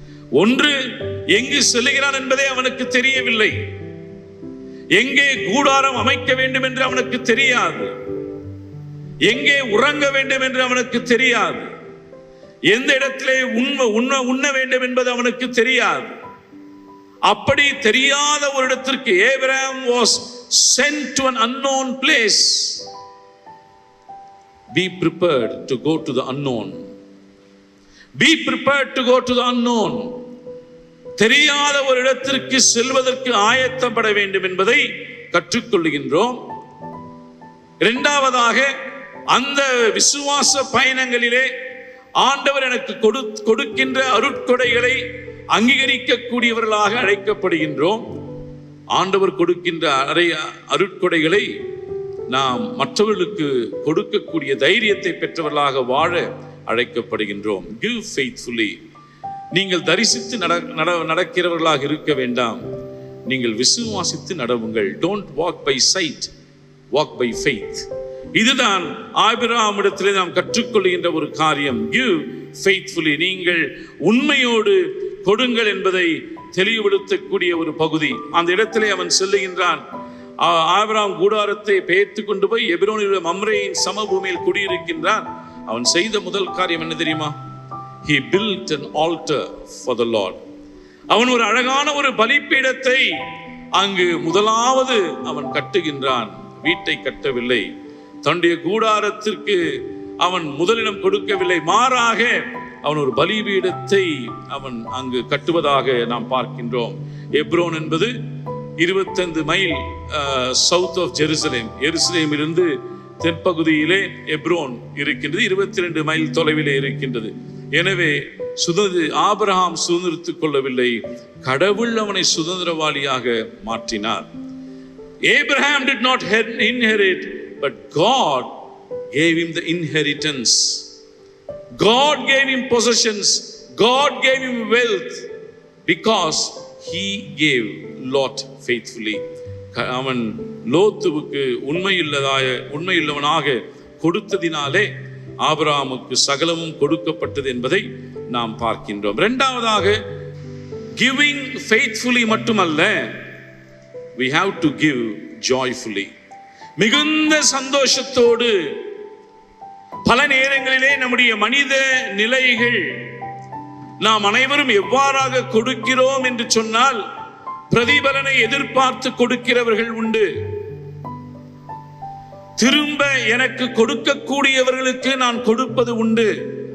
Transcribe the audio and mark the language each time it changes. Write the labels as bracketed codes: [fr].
[ta] ஒன்று, எங்கு செல்லுகிறான் என்பதே அவனுக்கு தெரியவில்லை. எங்கே கூடாரம் அமைக்க வேண்டும் என்று அவனுக்கு தெரியாது. எங்கே உறங்க வேண்டும் என்று அவனுக்கு தெரியாது. எந்த இடத்திலே உண்ண வேண்டும் என்பது அவனுக்கு தெரியாது. அப்படி தெரியாத ஒரு இடத்திற்கு [en] Abraham was sent to an unknown place. Be prepared to go to the unknown. Be prepared to go to the unknown. [ta] தெரியாத ஒரு இடத்திற்கு செல்வதற்கு ஆயத்தப்பட வேண்டும் என்பதை கற்றுக்கொள்கின்றோம். இரண்டாவதாக, அந்த விசுவாச பயணங்களிலே ஆண்டவர் எனக்கு கொடுக்கின்ற அருட்கொடைகளை அங்கீகரிக்கக்கூடியவர்களாக அழைக்கப்படுகின்றோம். ஆண்டவர் கொடுக்கின்ற அருட்கொடைகளை நாம் மற்றவர்களுக்கு கொடுக்கக்கூடிய தைரியத்தை பெற்றவர்களாக வாழ அழைக்கப்படுகின்றோம். [en] Give faithfully. [ta] நீங்கள் தரிசித்து நடக்கிறவர்களாக இருக்க வேண்டாம், நீங்கள் விசுவாசித்து நடவுங்கள். [en] Don't walk by sight, walk by faith. [ta] இதுதான் ஆபிரகாமிடத்திலே நாம் கற்றுக்கொள்கின்ற ஒரு காரியம். [en] Give faithfully. [ta] நீங்கள் உண்மையோடு கொடுங்கள் என்பதை தெளிவுபடுத்தக்கூடிய ஒரு பகுதி. அந்த இடத்திலே அவன் செல்லுகின்றான். ஆபிரகாம் கூடாரத்தை பெயர்த்து கொண்டு போய் எபிரோனில் மம்ரேயின் சமபூமியில் குடியிருக்கின்றான். அவன் செய்த முதல் காரியம் என்ன தெரியுமா? [en] He built an altar for the Lord. [ta] அவன் ஒரு அழகான ஒரு பலிபீடத்தை அங்கு முதலாவது அவன் கட்டுகின்றான். வீட்டை கட்டவில்லை, தன்னுடைய கூடாரத்திற்கு அவன் முதலிடம் கொடுக்கவில்லை, மாறாக அவன் ஒரு பலிபீடத்தை அவன் அங்கு கட்டுவதாக நாம் பார்க்கின்றோம். எப்ரோன் என்பது 25 மைல் [en] South of Jerusalem. [ta] எருசலேமிலிருந்து தென்பகுதியிலே எப்ரோன் இருக்கின்றது, 22 மைல் தொலைவிலே இருக்கின்றது. எனவே ஆபிரகாம் சுதந்திரித்துக் கொள்ளவில்லை, கடவுள் அவனை சுதந்திரவாளியாக மாற்றினார். [en] Abraham did not inherit, but God gave him the inheritance. God gave him possessions. God gave him wealth because he gave Lot faithfully. [ta] அவன் லோத்துவுக்கு உண்மையுள்ளவனாக கொடுத்ததினாலே ஆபிரகாமுக்கு சகலமும் கொடுக்கப்பட்டது என்பதை நாம் பார்க்கின்றோம். இரண்டாவதாக, [en] giving faithfully [ta] மட்டுமல்ல, [en] we have to give joyfully. [ta] மிகுந்த சந்தோஷத்தோடு. பல நேரங்களிலே நம்முடைய மனித நிலைகள், நாம் அனைவரும் எவ்வாறாக கொடுக்கிறோம் என்று சொன்னால், பிரதிபலனை எதிர்பார்த்து கொடுக்கிறவர்கள் உண்டு. திரும்ப எனக்கு கொடுக்கக்கூடியவர்களுக்கு நான் கொடுப்பது உண்டு.